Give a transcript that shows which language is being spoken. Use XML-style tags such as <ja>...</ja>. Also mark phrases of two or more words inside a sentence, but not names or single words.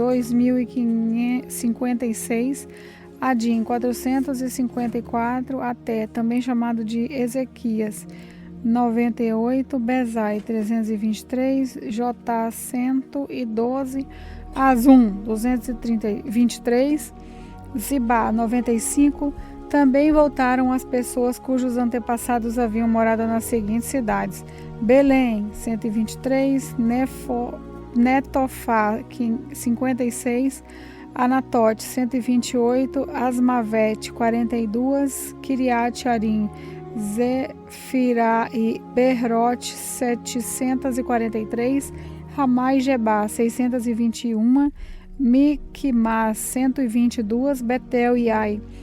<pt>2.056, Adim, 454, até, também chamado de Ezequias, 98, Bezai, 323, Jotá, 112, Azum, 223, Zibá, 95. Também voltaram as pessoas cujos antepassados haviam morado nas seguintes cidades: Belém, 123, Netofá, 56, Anatote, 128, Asmavete, 42, Kiriat Arim, Zefirá e Berrote, 743, Ramá e Gebá, 621, Miquimás 122, Betel e Ai</pt>